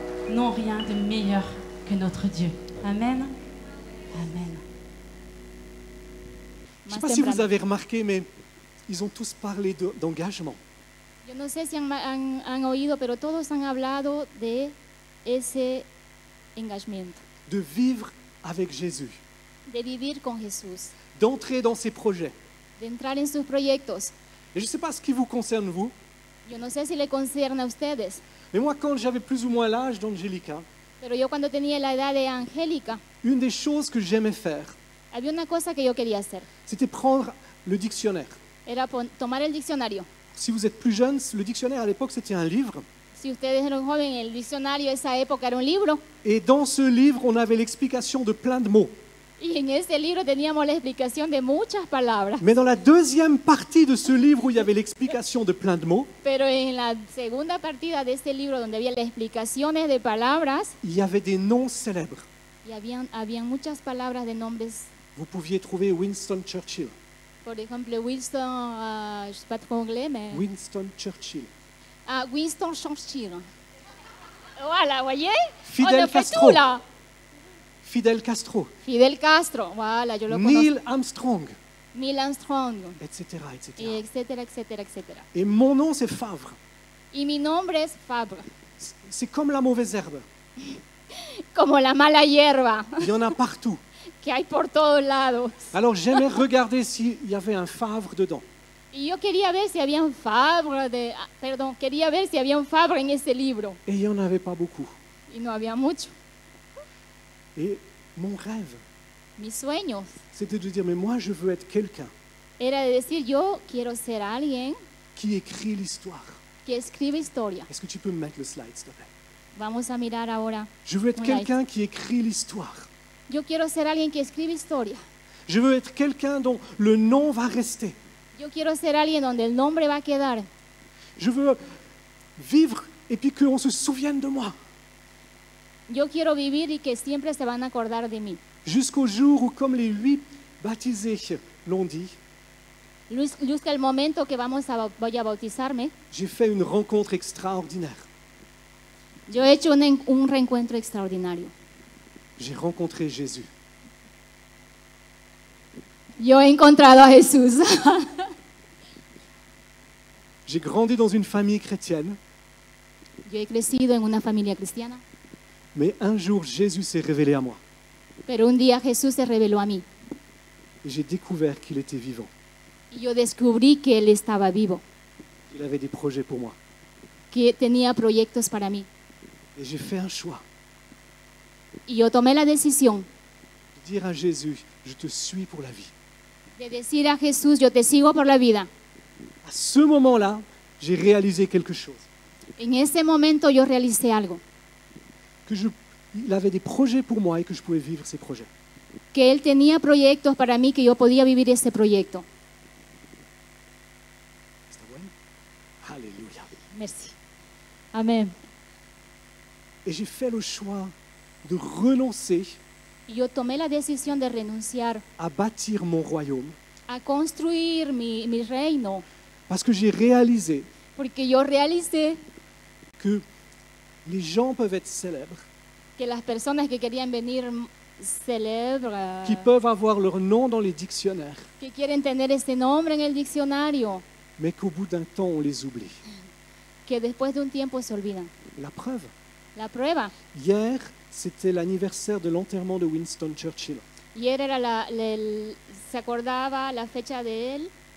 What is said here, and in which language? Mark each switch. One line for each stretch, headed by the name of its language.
French: Non, rien de meilleur que notre Dieu. Amen. Amen. Je ne sais pas si vous avez remarqué, mais ils ont tous parlé d'engagement.
Spanish: Yo no sé si han oído, pero todos han hablado de ese engagement,
French: De vivre avec Jésus,
Spanish: de vivir con Jesús,
French: d'entrer dans ses projets.
Spanish: de entrar en sus proyectos.
French: Et je ne sais pas ce qui vous concerne, vous,
Spanish: Yo no sé si le concierne a ustedes,
French: mais moi, quand j'avais plus ou moins l'âge d'Angélica,
Spanish: pero yo cuando tenía la edad de Angélica,
French: une des choses que j'aimais faire,
Spanish: había una cosa que yo quería hacer,
French: c'était prendre le dictionnaire.
Spanish: era tomar el diccionario.
French: Si vous êtes plus jeune, le dictionnaire à l'époque, c'était un livre.
Spanish: Si ustedes eran jóvenes, el diccionario de esa época era un libro,
French: Et dans ce livre, on avait l'explication de plein de mots.
Spanish: y en ese libro teníamos la explicación de muchas palabras.
French: Mais dans la deuxième partie de ce livre où il y avait l'explication de plein de mots,
Spanish: Pero en la segunda partida de este libro, donde había las explicaciones de palabras,
French: il y avait des noms célèbres.
Spanish: y habían muchas palabras de nombres.
French: Vous pouviez trouver Winston Churchill.
Spanish: Por ejemplo,
French: Winston, je sais pas trop anglais, mais... Winston Churchill. Winston Churchill. Voilà, voyez? Fidel On a fait Castro. tout, là. Fidel Castro.
Spanish: Fidel Castro, voilà, yo lo conozco. Neil Armstrong, Neil Armstrong,
French: etc., etc.
Spanish: y etcétera, etcétera, etcétera.
French: Et mon nom, c'est Favre.
Spanish: Y mi nombre es Fabre,
French: C'est comme la mauvaise herbe.
Spanish: como la mala hierba
French: Il y en a partout.
Spanish: que hay por todos lados.
French: Alors j'aimais regarder s'il y avait un Favre dedans.
Spanish: Y yo quería ver si había un Fabre quería ver si había un Fabre en ese libro.
French: Et il n'y en avait pas beaucoup.
Spanish: Y no había mucho.
French: Et mon rêve,
Spanish: Mis sueños
French: c'était de dire, mais moi, je veux être quelqu'un
Spanish: era de decir, yo quiero ser alguien
French: qui écrit l'histoire.
Spanish: que escribe historia.
French: Est-ce que tu peux me mettre le slide, s'il te plaît?
Spanish: Vamos a mirar ahora.
French: Je veux être Voilà. quelqu'un qui écrit l'histoire.
Spanish: Yo quiero ser alguien que escribe historia.
French: Je veux être quelqu'un dont le nom va rester.
Spanish: Yo quiero ser alguien donde el nombre va a quedar.
French: Je veux vivre et puis qu'on se souvienne de moi.
Spanish: Yo quiero vivir y que siempre se van a acordar de mí.
French: Jusqu'au jour où, comme les 8 baptisés l'ont dit,
Spanish: Jusqu'à el momento que voy a bautizarme,
French: j'ai fait une rencontre extraordinaire.
Spanish: yo he hecho un reencuentro extraordinario.
French: J'ai rencontré Jésus.
Spanish: Yo he encontrado a Jesús.
French: J'ai grandi dans une famille chrétienne,
Spanish: Yo he crecido en una familia cristiana,
French: mais un jour Jésus s'est révélé à moi.
Spanish: pero un día Jesús se reveló a mí
French: Et j'ai découvert qu'il était vivant.
Spanish: y yo descubrí que Él estaba vivo,
French: Il avait des projets pour moi.
Spanish: que tenía proyectos para mí.
French: Et j'ai fait un choix
Spanish: Y yo tomé la decisión
French: de dire à Jésus, je te suis pour la vie.
Spanish: de decir a Jesús, yo te sigo por la vida.
French: À ce moment-là, j'ai réalisé quelque chose.
Spanish: En ese momento yo realicé algo,
French: Il avait des projets pour moi et que je pouvais vivre ces projets.
Spanish: que Él tenía proyectos para mí, que yo podía vivir ese proyecto. ¿Está bueno? Alléluia.
French: Merci. Amén. Et j'ai fait le choix de renoncer
Spanish: Y yo tomé la decisión de renunciar
French: à bâtir mon royaume
Spanish: a construir mi reino,
French: parce que j'ai réalisé
Spanish: porque yo realicé
French: que les gens peuvent être célèbres,
Spanish: que las personas que querían venir célebres,
French: qui peuvent avoir leur nom dans les dictionnaires,
Spanish: que quieren tener ese nombre en el diccionario,
French: mais qu'au bout d'un temps, on les oublie.
Spanish: que después de un tiempo se olvidan.
French: La preuve,
Spanish: La prueba,
French: hier, c'était l'anniversaire de l'enterrement de Winston Churchill.
Spanish: ayer era se acordaba la fecha de él,